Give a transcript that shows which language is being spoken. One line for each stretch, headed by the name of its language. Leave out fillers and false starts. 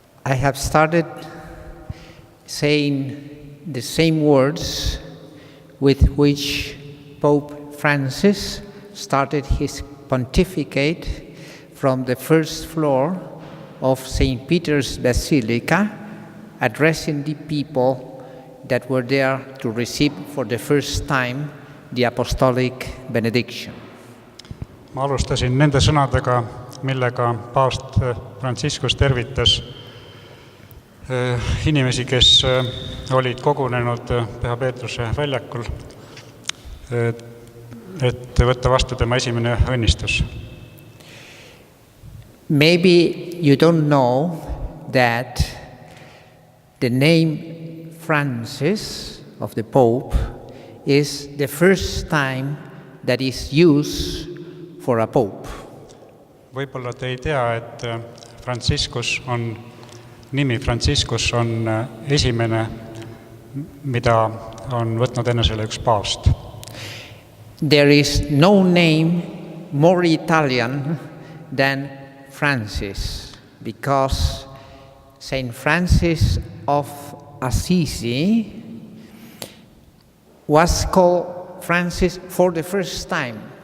English: I have started saying the same words with which Pope Francis started his pontificate from the first floor of St. Peter's Basilica, addressing the people that were there to receive for the first time the apostolic benediction.
Estonian: Ma alustasin nende sõnadega, millega paavst Franciscus tervitas inimesi, kes olid kogunenud Püha Peetruse väljakul, et võtta vastu tema esimene õnnistus.
English: Maybe you don't know that the name Francis of the Pope is the first time that is used for a Pope.
Estonian: Võib-olla te ei tea, et nimi Franciscus on esimene, mida on võtnud ennesele üks paavst.
English: There is no name more Italian than Francis, because Saint Francis of Assisi was called Francis for the first time.